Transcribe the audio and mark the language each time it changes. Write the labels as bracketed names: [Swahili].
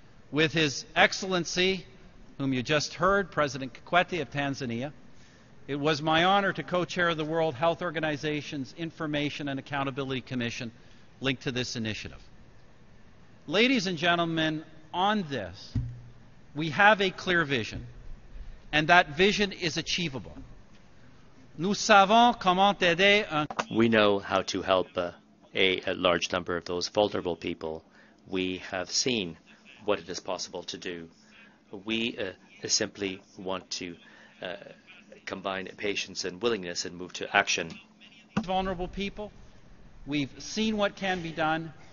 [English] With His Excellency, whom you just heard, President Kikwete of Tanzania, it was my honor to co-chair the World Health Organization's Information and Accountability Commission linked to this initiative. Ladies and gentlemen, on this, we have a clear vision, and that vision is achievable. [French] Nous savons comment aider un... [English] We know how to help a large number of those vulnerable people. We have seen what it is possible to do. We simply want to combine patience and willingness and move to action. Vulnerable people, we've seen what can be done.